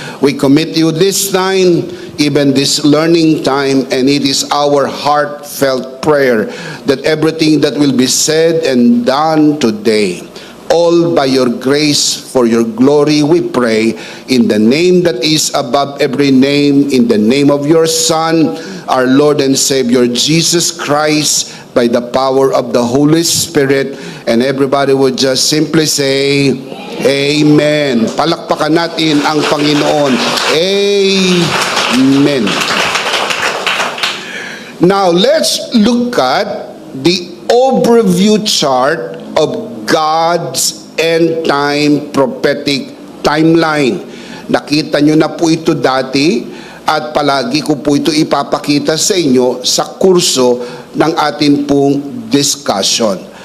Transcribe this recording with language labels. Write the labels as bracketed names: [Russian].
[English] We commit you this time, even this learning time, and it is our heartfelt prayer that everything that will be said and done today, all by your grace, for your glory, we pray, in the name that is above every name, in the name of your Son, our Lord and Savior, Jesus Christ, by the power of the Holy Spirit. And everybody would just simply say, Amen. [Filipino] Palakpakan natin ang Panginoon. Amen. [English] Now, let's look at the overview chart of God's end-time prophetic timeline. [Filipino] Nakita nyo na po ito dati at palagi ko po ito ipapakita sa inyo sa kurso ng atin pong discussion.